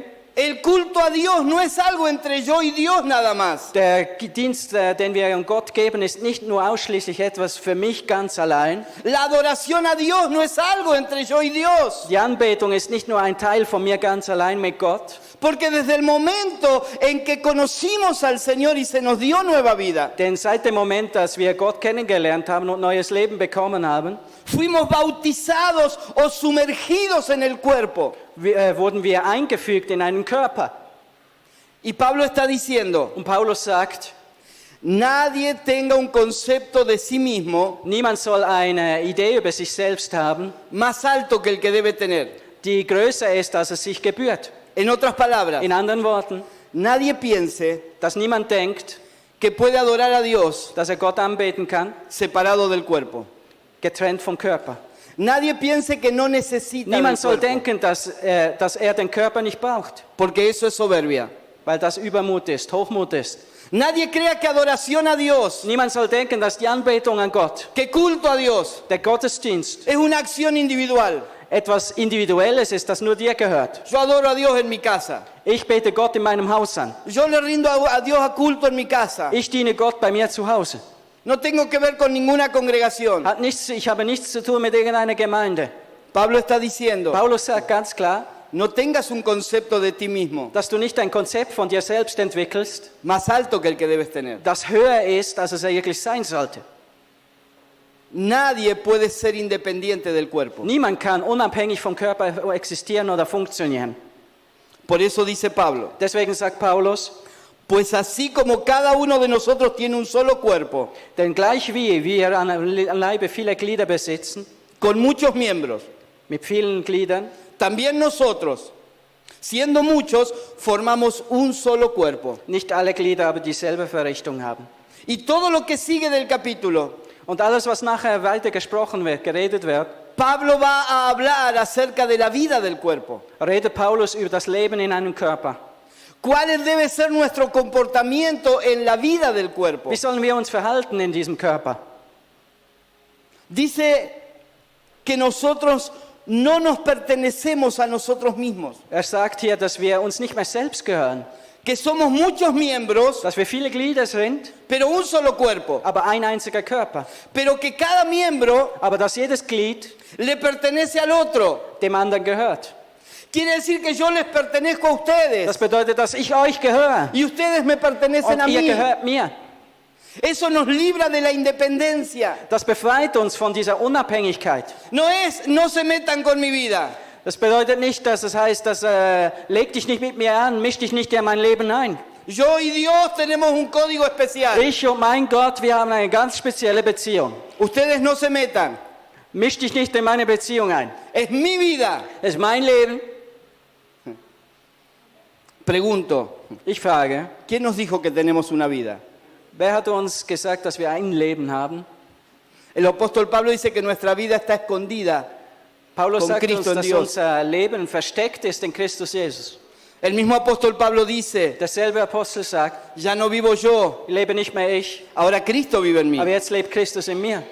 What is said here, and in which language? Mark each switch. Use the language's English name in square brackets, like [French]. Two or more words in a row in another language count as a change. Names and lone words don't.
[Spanish] El culto a Dios no es algo entre yo y Dios nada más. [German] Der Dienst, den wir an Gott geben, ist nicht nur ausschließlich etwas für mich ganz allein. [Spanish] La adoración a Dios no es algo entre yo y Dios. [German] Die Anbetung ist nicht nur ein Teil von mir ganz allein mit Gott. [Spanish] Porque desde el momento en que conocimos al Señor y se nos dio nueva vida, [German] Denn seit dem Moment, dass wir Gott kennengelernt haben und neues Leben bekommen haben, [Spanish] fuimos bautizados o sumergidos en el cuerpo. [German] wurden wir eingefügt in einen Körper. [Spanish] Y Pablo está diciendo, [German] Und Paulus sagt, [Spanish] nadie tenga un concepto de sí mismo [German] niemand soll eine Idee über sich selbst haben, [Spanish] más alto que el que debe tener. [German] die größer ist, als es sich gebührt. [Spanish] En otras palabras, [German] In anderen Worten, [Spanish] nadie piense [German] dass niemand denkt, [Spanish] que puede adorar a Dios [German] dass Gott anbeten kann, [Spanish] separado del cuerpo. [German] getrennt vom Körper. [Spanish] Nadie piense que no necesita del [German] Niemand soll [Spanish] cuerpo, [German] denken, dass er den Körper nicht braucht, [Spanish] porque eso es soberbia. [German] weil das Übermut ist, Hochmut ist. [Spanish] Nadie crea que adoración a Dios, [German] Niemand soll denken, dass die Anbetung an Gott, [Spanish] que culto a Dios, [German] der Gottesdienst, [Spanish] es una acción individual. [German] etwas Individuelles ist, das nur dir gehört. [Spanish] Yo adoro a Dios en mi casa. [German] Ich bete Gott in meinem Haus an. [Spanish] Yo le rindo a Dios a culto en mi casa. [German] Ich diene Gott bei mir zu Hause. [Spanish] No tengo que ver con ninguna congregación. [German] Ich habe nichts zu tun mit irgendeiner Gemeinde. [Spanish] Pablo está diciendo, [German] Paulus sagt ganz klar, [Spanish] no tengas un concepto de ti mismo [German] dass du nicht ein Konzept von dir selbst entwickelst, [Spanish] más alto que el que debes tener. [German] das höher ist, als es wirklich sein sollte. [Spanish] Nadie puede ser independiente del cuerpo. [German] Niemand kann unabhängig vom Körper existieren oder funktionieren. [Spanish] Por eso dice Pablo, [German] Deswegen sagt Paulus, [Spanish] pues así como cada uno de nosotros tiene un solo cuerpo, [German] denn gleich wie wir an Leibe viele Glieder besitzen, [Spanish] con muchos miembros, [German] mit vielen Gliedern, [Spanish] también nosotros, siendo muchos, formamos un solo cuerpo. [German] nicht alle Glieder aber dieselbe Verrichtung haben. [Spanish] Y todo lo que sigue del capítulo, [German] Und alles, was nachher weiter gesprochen wird, geredet wird, [Spanish] Pablo va a hablar acerca de la vida del cuerpo. [German] redet Paulus über das Leben in einem Körper. [Spanish] ¿Cuál debe ser nuestro comportamiento en la vida del cuerpo? [German] Wie sollen wir uns verhalten in diesem Körper? [Spanish] Dice que nosotros no nos pertenecemos a nosotros mismos, [German] Er sagt hier, dass wir uns nicht mehr selbst gehören, [Spanish] que somos muchos miembros, [German] dass wir viele Glieder sind, [Spanish] pero un solo cuerpo, [German] aber ein einziger Körper. [Spanish] pero que cada miembro [German] Aber dass jedes Glied [Spanish] le pertenece al otro. [German] dem anderen gehört. [Spanish] Quiere decir que yo les pertenezco a ustedes [German] Das bedeutet, dass ich euch gehöre [Spanish] y ustedes me pertenecen [German] und [Spanish] a [German] ihr [Spanish] mí. [German] gehört mir. [Spanish] Eso nos libra de la independencia. [German] Das befreit uns von dieser Unabhängigkeit. [Spanish] No se metan con mi vida. [German] Das bedeutet nicht, dass es heißt, leg dich nicht mit mir an, misch dich nicht in mein Leben ein. [Spanish] Yo y Dios tenemos un código especial. [German] Ich und mein Gott, wir haben eine ganz spezielle Beziehung. [Spanish] Ustedes no se metan. [German] Misch dich nicht in meine Beziehung ein. [Spanish] Es mi vida. [German] Es ist mein Leben. [Spanish] Pregunto, [German] Ich frage, [Spanish] ¿quién nos dijo que tenemos una vida? [German] wer hat uns gesagt, dass wir ein Leben haben? [Spanish] El apóstol Pablo dice que nuestra vida está escondida [German] Paulus [Spanish] con [German] sagt uns, [Spanish] Cristo en [German] dass [Spanish] Dios. [German] unser Leben versteckt ist in Christus Jesus. [Spanish] El mismo apóstol Pablo dice, [German] Derselbe Apostel sagt, [Spanish] ya no vivo yo, [German] lebe nicht mehr ich, [Spanish] ahora Cristo vive en mí. [German] aber jetzt lebt Christus in mir.